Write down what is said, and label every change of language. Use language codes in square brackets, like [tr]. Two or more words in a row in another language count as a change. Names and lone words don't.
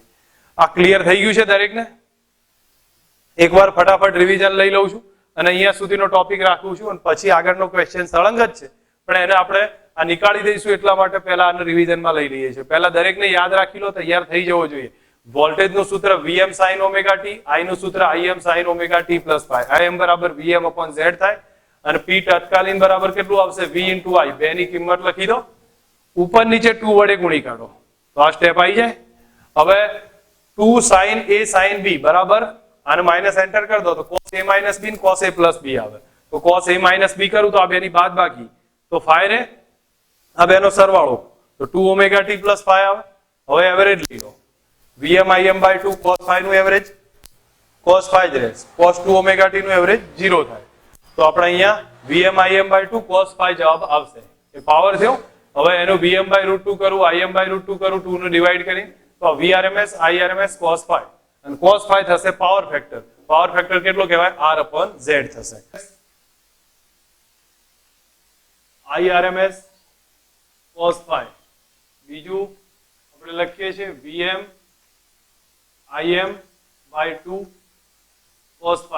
[gu] આ ક્લિયર થઈ ગયું છે દરેકને? એકવાર ફટાફટ રિવિઝન લઈ લઉં છું અને અહીંયા સુધીનો ટોપિક રાખું છું અને પછી આગળનો ક્વેશ્ચન સળંગ જ છે, પણ એને આપણે આ નીકાળી દઈશું એટલા માટે પહેલા આને રિવિઝનમાં લઈ લઈએ છીએ. પહેલા દરેકને યાદ રાખી લો, તૈયાર થઈ જવો જોઈએ. વોલ્ટેજ નું સૂત્ર [en] Vm sin omega t, [gu] I નું સૂત્ર [en] Im sin omega t plus phi. [gu] Im બરાબર [en] Vm upon Z [gu] થાય અને P તત્કાલીન બરાબર કેટલું આવશે? [en] V into I. [gu] બે ની કિંમત લખી દો, ઉપર નીચે 2 વડે ગુણી કાઢો તો આ સ્ટેપ આવી જાય. હવે [en] 2 sin A sin B [gu] બરાબર આને [en] minus enter [gu] કરી દો તો [en] cos A minus B cos A plus B [gu] આવે. તો [en] cos A minus B [gu] કરું તો આ બેની બાદબાકી, તો phi રે, આ બેનો સરવાળો તો [en] 2 omega t plus phi [gu] આવે. હવે એવરેજ લઈ લો, [en] Vm Im by 2 cos phi [gu] નું એવરેજ, [en] cos phi [gu] જ રહે, [en] cos 2 omega t [gu] નું એવરેજ 0 થાય. તો આપણે અહીંયા [en] Vm Im by 2 cos phi [gu] જવાબ આવશે. એ પાવર થયો. હવે એનું [en] Vm by root 2 [gu] કરું, [en] Im by root 2 [gu] કરું, 2 નું ડિવાઈડ કરીને તો [en] Vrms Irms cos phi [gu] અને [en] cos phi [gu] થશે [en] power factor. power factor [gu] કેટલો કહેવાય? [en] R upon Z [gu] થશે. [en] IRMS cos phi, [gu] બીજું આપણે લખીએ છીએ [en] VM IM by 2 cos phi.